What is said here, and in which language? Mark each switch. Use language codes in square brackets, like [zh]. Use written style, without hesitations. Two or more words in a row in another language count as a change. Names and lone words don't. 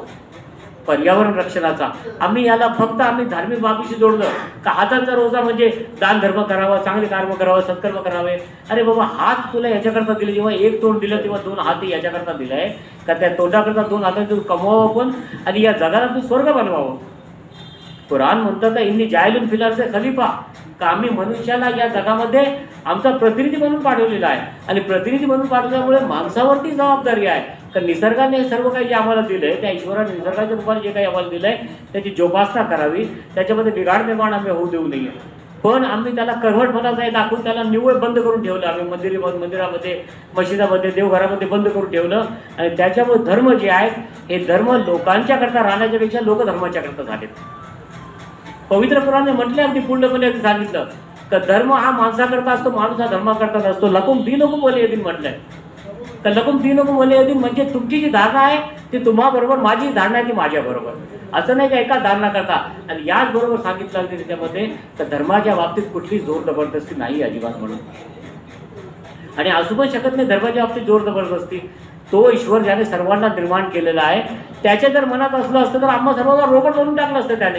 [mr] पर्यावरण रक्षणाचा आम्ही याला फक्त धार्मिक बाबीशी जोडलं का हातांचा रोजा म्हणजे दान धर्म करावा, चांगले कर्म करावं, सत्कर्म करावे. अरे बाबा, हात तुला याच्याकरता दिले, जेव्हा एक तोंड दिलं तेव्हा 2 हात याच्याकरता दिलाय का त्या तोंडाकरता 2 हाताने तू कमवावं पण आणि या जगाला तू स्वर्ग बनवावं. कुराण म्हणतं का [ar] إني جاعل في الأرض خليفة, [mr] का आम्ही मनुष्याला या जगामध्ये आमचा प्रतिनिधी म्हणून पाठवलेला आहे, आणि प्रतिनिधी म्हणून पाठवल्यामुळे माणसावरती जबाबदारी आहे तर निसर्गाने हे सर्व काही जे आम्हाला दिलंय, त्या ईश्वराने निसर्गाच्या रूपाने जे काही आम्हाला दिलंय त्याची जोपासना करावी, त्याच्यामध्ये बिघाड निर्माण आम्ही होऊ देऊ नये. पण आम्ही त्याला कर्मठपणाचा आहे दाखवून त्याला निव्वळ बंद करून ठेवलं. आम्ही मंदिरामध्ये, मशिदामध्ये, देवघरामध्ये बंद करून ठेवलं, आणि त्याच्यामुळे धर्म जे आहेत हे धर्म लोकांच्याकरता राहण्याच्या पेक्षा लोक धर्माच्याकरता झालेत. पवित्र पुराणाने म्हटले, अगदी पूर्णपणे सांगितलं का धर्म हा माणसाकरता असतो, माणूस हा धर्माकरता नसतो. [ar] لكم دينكم ولي دين म्हटलंय. [mr] तर [ar] لكم دينكم ولي دين [mr] म्हणजे तुमची जी धारणा आहे ती तुम्हाबरोबर, माझी धारणा आहे ती माझ्याबरोबर, असं नाही का एका धारणा करता. आणि याचबरोबर सांगितलं त्याच्यामध्ये तर धर्माच्या बाबतीत कुठली जोर जबरदस्ती नाही अजिबात म्हणून, आणि असू पण शकत नाही धर्माच्या बाबतीत जोर जबरदस्ती. तो ईश्वर ज्याने सर्वांना निर्माण केलेला आहे त्याच्या जर मनात असलं असतं तर आम्हा सर्वांना रोबोट बनवून टाकलं असतं त्याने.